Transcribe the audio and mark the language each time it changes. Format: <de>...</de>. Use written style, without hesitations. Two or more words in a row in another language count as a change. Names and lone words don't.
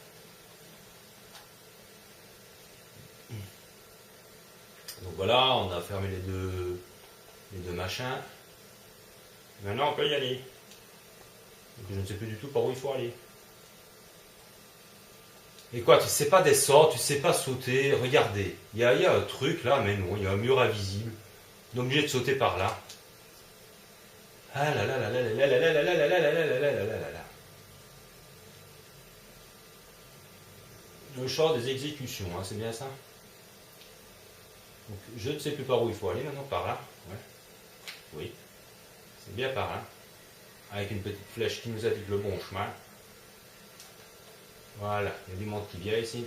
<fr>Donc voilà, on a fermé les deux machins. Maintenant, on peut y aller. Donc, je ne sais plus du tout par où il faut aller. Et quoi, tu sais pas descendre, tu sais pas sauter. Regardez, il y a un truc là, mais non, il y a un mur invisible. On est obligé de sauter par là. Ah là là là là là là là là là là là là là là là là là là. Le champ des exécutions, hein, c'est bien ça. Donc, je ne sais plus par où il faut aller maintenant, par là. Ouais. Oui, c'est bien par là. Avec une petite flèche qui nous indique le bon chemin. Voilà, il y a du monde qui vient ici.</fr>